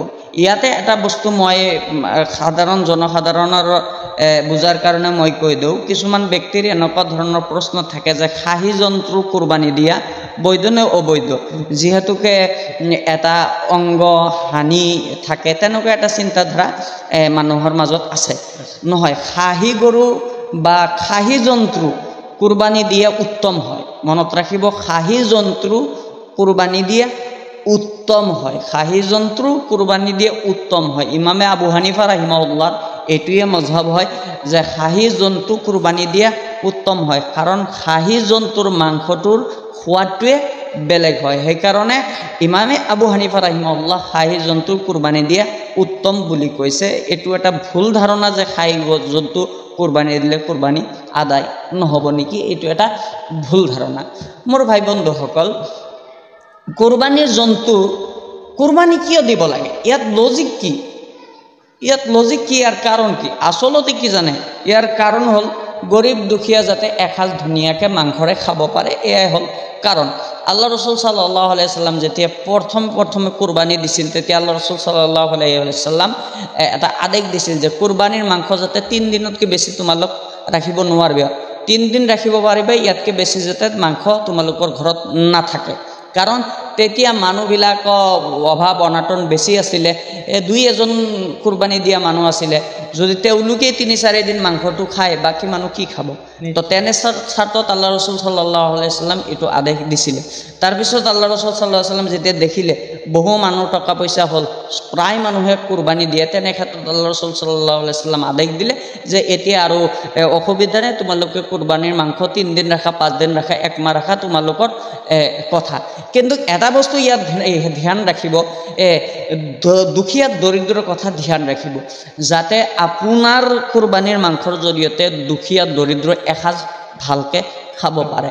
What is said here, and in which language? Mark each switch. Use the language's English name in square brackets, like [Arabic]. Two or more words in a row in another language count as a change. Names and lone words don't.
[Assamese] ইয়াতে এটা বস্তু মই সাধাৰণ জনসাধাৰণৰ বুজাৰ কাৰণে মই কৈ দিওঁ, কিছুমান ব্যক্তিৰ এনেকুৱা ধৰণৰ প্ৰশ্ন থাকে যে খাহী জন্তু কুরবানি দিয়া বৈধ নে অবৈধ, যিহেতুকে এটা অংগ হানি থাকে, তেনেকুৱা এটা চিন্তাধাৰা মানুহৰ মাজত আছে। নহয়, খাহী গৰু বা খাহী জন্তু কুরবানি দিয়া উত্তম হয়। মনত ৰাখিব, খাহী জন্তু কুরবানি দিয়া উত্তম হয়, খাহী জন্তু কুরবানি দিয়ে উত্তম হয়। ইমামে আবু হানিফা রাহিমাহুল্লাহ এটুয়ে মজহাব হয় যে খাহী জন্তু কুরবানি দিয়া উত্তম হয়, কারণ খাহী জন্তুর মাংসটোৰ সোৱাদটোৱে বেলেগ হয়। সেইকাৰণে ইমামে আবু হানিফা রাহিমাহুল্লাহ খাহী জন্তু কুরবানি দিয়া উত্তম বুলি কৈছে। এইটো এটা ভুল ধাৰণা যে খাহী জন্তু কুরবানি দিলে কুরবানি আদায় নহব নেকি, এইটো এটা ভুল ধাৰণা। মোৰ ভাই বন্ধুসকল, কুরবানির জন্তু কুরবানি কিয় দিব লাগে, ইয়াত লজিক কি, ইয়াত লজিক কি, ইয়াৰ কাৰণ কি? আসলতে কি জানে, ইয়াৰ কাৰণ হল গরিব দুখিয়া যাতে এসাঁজ ধুনীয়াকে মাংসৰে খাব পাৰে, এয়াই হল কাৰণ। আল্লাহ রসুল [Arabic] صلى الله عليه وسلم [Assamese] যেতিয়া প্ৰথমে কুরবানি দিছিল, তেতিয়া আল্লাহ রসুল [Arabic] صلى الله عليه وسلم [Assamese] এটা আদেশ দিছিল যে কুরবানিৰ মাংস যাতে 3 দিনতকৈ বেছি তোমালোক ৰাখিব নোৱাৰিবা, 3 দিন ৰাখিব পাৰিবা, ইয়াতকৈ বেছি যাতে মাংস তোমালোকৰ ঘৰত নাথাকে। কাৰণ তেতিয়া মানুহবিলাক অভাৱ অনাটন বেছি আছিলে, 2-এজন কুরবানি দিয়া মানুহ আছিলে, যদি তেওঁলোকেই 3-4 দিন মাংসটো খায়, বাকী মানুহ কি খাব? তো তেনে স্বাৰ্থত আল্লাহ রসুল [Arabic] صلى الله عليه وسلم [Assamese] এইটো আদেশ দিছিলে। তাৰপিছত আল্লাহ রসুল [Arabic] صلى الله عليه وسلم [Assamese] যেতিয়া দেখিলে বহু মানুহ টকা পইচা হ'ল, প্ৰায় মানুহে কুরবানি দিয়ে, তেনে ক্ষেত্ৰত আল্লাহ রসুল [Arabic] صلى الله عليه وسلم [Assamese] আদেশ দিলে যে এতিয়া আৰু অসুবিধা নাই, তোমালোকে কুরবানিৰ মাংস 3 দিন ৰাখা, 5 দিন ৰাখা, 1 মাহ ৰাখা, তোমালোকৰ কথা। কিন্তু এটা বস্তু ইয়াত ধ্যান ৰাখিব, দুখীয়া দৰিদ্ৰৰ কথা ধ্যান ৰাখিব, যাতে আপোনাৰ কুরবানিৰ মাংসৰ জৰিয়তে দুখীয়া দৰিদ্ৰ এসাঁজ ভালকে খাব পাৰে।